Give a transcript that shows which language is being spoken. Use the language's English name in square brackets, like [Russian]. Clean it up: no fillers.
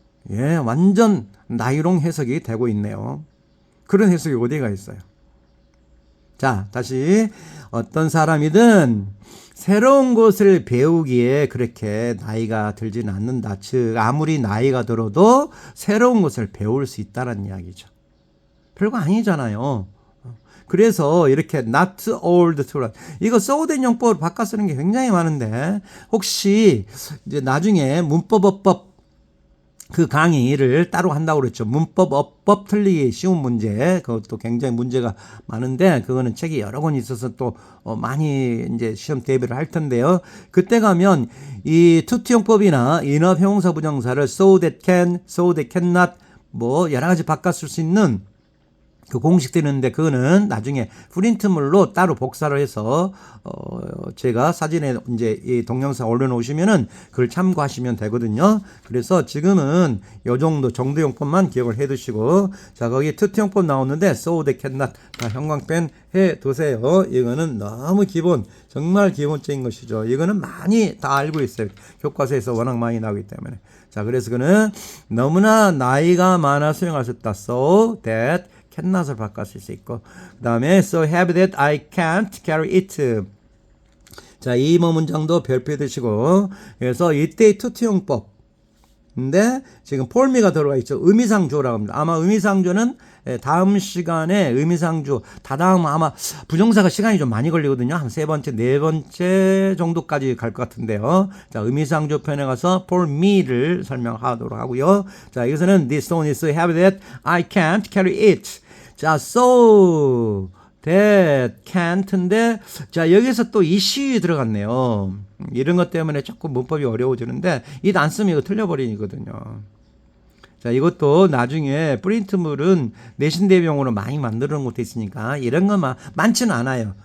[Korean] 예, 완전 나이롱 해석이 되고 있네요. 그런 해석이 어디가 있어요? 자, 다시 어떤 사람이든 새로운 것을 배우기에 그렇게 나이가 들지는 않는다. 즉 아무리 나이가 들어도 새로운 것을 배울 수 있다는 이야기죠. 별거 아니잖아요. 그래서 이렇게 [English] not old to run. [Korean] 이거 써오된 용법으로 바꿔 쓰는 게 굉장히 많은데 혹시 이제 나중에 문법어법 그 강의를 따로 한다고 그랬죠. 문법, 어법 틀리기 쉬운 문제. 그것도 굉장히 문제가 많은데, 그거는 책이 여러 권 있어서 또 많이 이제 시험 대비를 할 텐데요. 그때 가면 이 투투용법이나 인업 형용사 부정사를 [English] so that can, so that cannot [Korean] 뭐 여러 가지 바꿔 쓸 수 있는 그 공식들이 있는데 그거는 나중에 프린트물로 따로 복사를 해서 제가 사진에 이제 이 동영상 올려놓으시면은 그걸 참고하시면 되거든요. 그래서 지금은 요 정도용법만 기억을 해두시고, 자 거기 투투용법 나오는데 [English] so they cannot [Korean] 다 형광펜 해두세요. 이거는 너무 정말 기본적인 것이죠. 이거는 많이 다 알고 있어요. 교과서에서 워낙 많이 나오기 때문에. 자, 그래서 그는 너무나 나이가 많아 수용할 수 없다. [English] so that cannot [Korean] 을 바꿔 쓸 수 있고, 그 다음에 [English] so heavy that I can't carry it. [Korean] 자, 이 문장도 별표해 두시고, 그래서 이때의 투투용법. 근데 지금 [English] for me [Korean] 가 들어가 있죠. 의미상주어라고 합니다. 아마 의미상주어는 다음 시간에 의미상주 다다음 아마 부정사가 시간이 좀 많이 걸리거든요. 한 세 번째, 네 번째 정도까지 갈 것 같은데요. 자, 의미상주 편에 가서 [English] for me [Korean] 를 설명하도록 하고요. 자, 여기서는 [English] this stone is so heavy that I can't carry it. [Korean] 자, [English] so that can't [Korean] 인데, 자, 여기서 또 이시 들어갔네요. 이런 것 때문에 조금 문법이 어려워지는데, it 안 쓰면 이거 틀려버리거든요. 자, 이것도 나중에 프린트물은 내신 대비용으로 많이 만드는 것도 있으니까, 이런 것만 많지는 않아요.